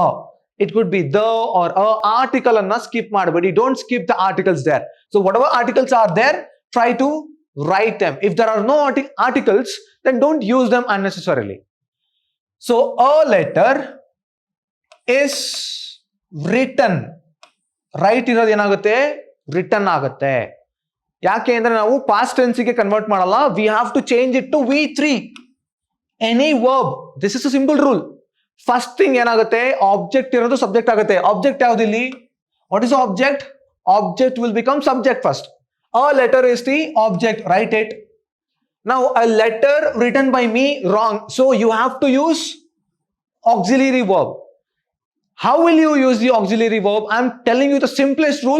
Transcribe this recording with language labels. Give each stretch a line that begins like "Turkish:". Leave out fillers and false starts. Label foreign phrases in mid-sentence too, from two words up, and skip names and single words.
English: It could be the or a article and not skip madbadi. Don't skip the articles there. So whatever articles are there, try to write them. If there are no articles, then don't use them unnecessarily. So a letter is written.
Kannada: Right ಇರೋದು ಏನಾಗುತ್ತೆ, written ಆಗುತ್ತೆ. ಯಾಕೆ ಅಂದ್ರೆ ನಾವು
English: past tense
Kannada: ಗೆ ಕನ್ವರ್ಟ್ ಮಾಡಲ್ಲ.
English: We have to change it to V3. Any verb. This is a simple rule. First thing
Kannada: ಏನಾಗುತ್ತೆ, object ಇರೋದು subject ಆಗುತ್ತೆ.
English: Object
Kannada: ಯಾವ್ದು ಇಲ್ಲಿ?
English: What is the object? Object will become subject first. A letter is the object. Write it. Now a letter written by me, wrong. So you have to use auxiliary verb. How will you use the auxiliary verb? I am telling you the simplest rule.